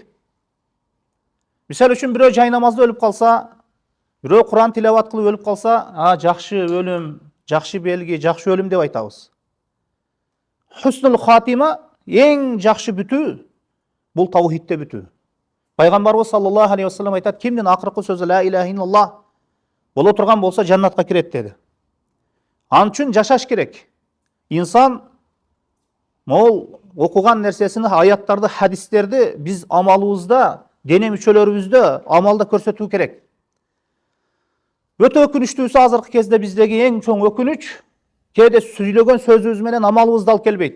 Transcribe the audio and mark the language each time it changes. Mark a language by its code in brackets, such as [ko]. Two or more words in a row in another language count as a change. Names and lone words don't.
[ky] Мисал үчүн бирөө жай намазда өлүп калса, бирөө Куран тилават кылып өлүп калса, жакшы өлүм, жакшы белги, жакшы өлүм деп айтабыз. [ar] حسن الخاتمة, [ky] эң жакшы бүтүү бул таухидте бүтүү. Пайгамбарыбыз [ar] صلى الله عليه وسلم [ky] айтат, кимдин акыркы сөзү [ar] لا إله إلا الله [ky] боло турган болсо жаннатка кирет деди. Ал үчүн жашаш керек. Инсан мол окуган нерсесini, аяттарды, хадистерди биз амалыбызда, дене мүчөлөрүбүздө амалда көрсөтүү керек. Өтө өкүнүчтүүсү азыркы кезде биздеги эң чоң өкүнүч, кээде сүйлөгөн сөзүбүз менен амалыбызды алып келбейт.